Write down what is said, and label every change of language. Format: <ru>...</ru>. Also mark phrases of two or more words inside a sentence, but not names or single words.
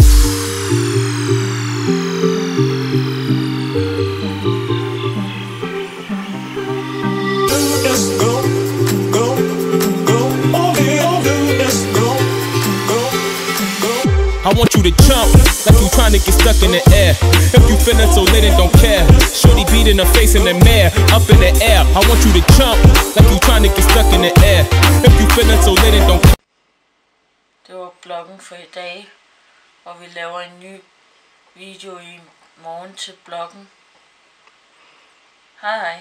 <en>I want you to jump like you trying to get stuck in the air. If you feeling so lit and don't care, shorty beat in the face in the mirror, up in the air. I want you to jump like you trying to get stuck in the air. If you feeling so lit and don't care.</en> <da>Det var bloggen for i dag, og vi laver en ny video i morgen til bloggen. Hej hej.</da>